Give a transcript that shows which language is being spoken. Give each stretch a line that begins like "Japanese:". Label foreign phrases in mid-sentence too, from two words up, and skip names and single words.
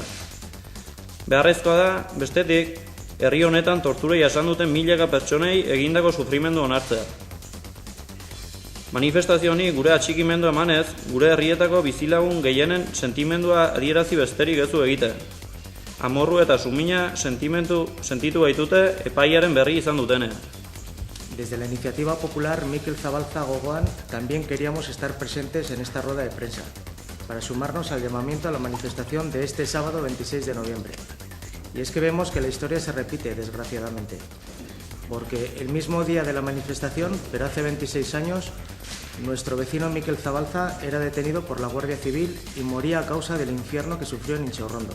Basque: Beharrezkoa da, bestetik, herri honetan tortura jasan duten milaka pertsonei egindako sufrimendu onartzea. Manifestazio honi gure atxikimendu emanez, gure herrietako bizilagun gehienen sentimendua adierazi besterik ez du egiten. Amorru eta sumina sentitu baitute epaiaren berri izan dutenean.
Spanish: Desde la iniciativa popular Mikel Zabalza Gogoan también queríamos estar presentes en esta rueda de prensa para sumarnos al llamamiento a la manifestación de este sábado 26 de noviembre. Y es que vemos que la historia se repite, desgraciadamente, porque el mismo día de la manifestación, pero hace 26 años, nuestro vecino Mikel Zabalza era detenido por la Guardia Civil y moría a causa del infierno que sufrió en Inchaurrondo.